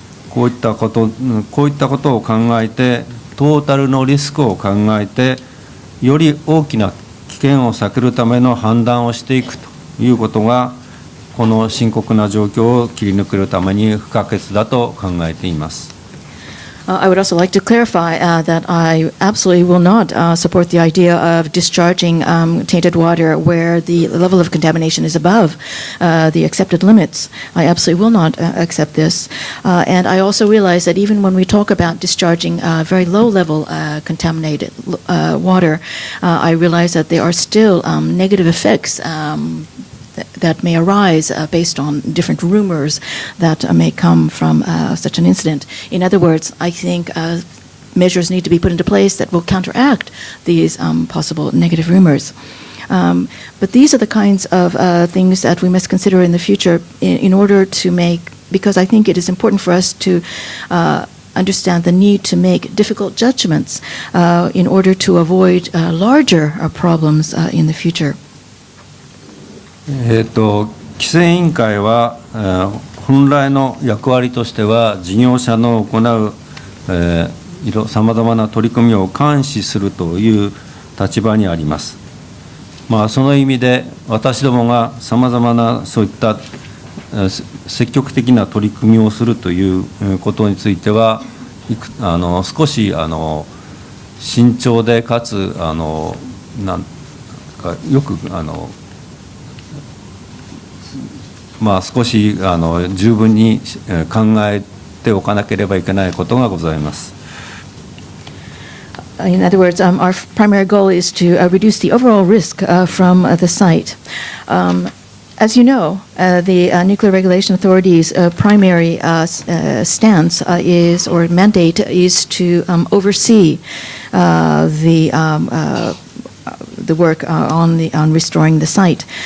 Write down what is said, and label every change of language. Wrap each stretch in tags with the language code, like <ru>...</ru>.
<ja>こういったことを考えて、トータルのリスクを考えて、より大きな危険を避けるための判断をしていくということが、この深刻な状況を切り抜けるために不可欠だと考えています。</ja> <en>I would also like to clarify that I absolutely will not support the idea of discharging tainted water where the level of contamination is above the accepted limits. I absolutely will not accept this. And I also realize that even when we talk about discharging very low-level contaminated water, I realize that there are still negative effects that may arise based on different rumors that may come from such an incident. In other words, I think measures need to be put into place that will counteract these possible negative rumors. But these are the kinds of things that we must consider in the future in order to make, because I think it is important for us to understand the need to make difficult judgments in order to avoid larger problems in the future.</en> <ja>規制委員会は、本来の役割としては事業者の行うさまざまな取り組みを監視するという立場にあります。その意味で私どもがさまざまなそういった積極的な取り組みをするということについては少し慎重でかつなんかよく少し十分に考えておかなければいけないことがございます。</ja> <en>In other words, our primary goal is to reduce the overall risk from the site. As you know, the Nuclear Regulation Authority's primary stance is, or mandate is to oversee the work on restoring the site.</en>